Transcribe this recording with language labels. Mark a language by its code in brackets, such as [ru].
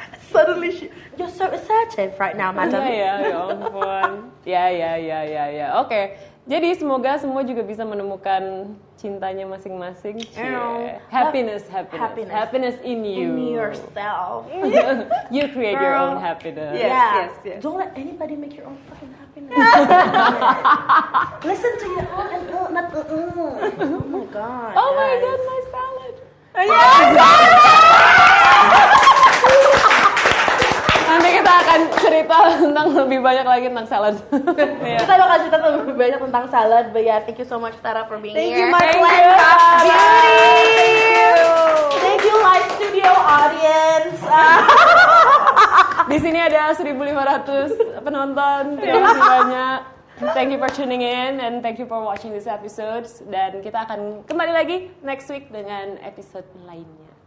[en] Suddenly you're so assertive right now, madam. [id] Ya ampun. Ya. Oke. Jadi semoga semua juga bisa menemukan cintanya masing-masing. [en] Happiness in you. In yourself. You create your own happiness. Yes. Don't let anybody make your own fucking happiness. Listen to your own and not Oh my god. Oh my god, my salad. [id] Nanti kita akan cerita tentang lebih banyak lagi tentang salad. Kita bakal cerita lebih banyak tentang salad. [en] But yeah, thank you so much Tara for being Thank here. you, my friend. Beauty. Thank you live studio audience. [id] Di sini ada 1.500 penonton. Terima kasih banyak. [en] Thank you for tuning in and thank you for watching this episode. [id] Dan kita akan kembali lagi [en] next week [id] dengan episode lainnya.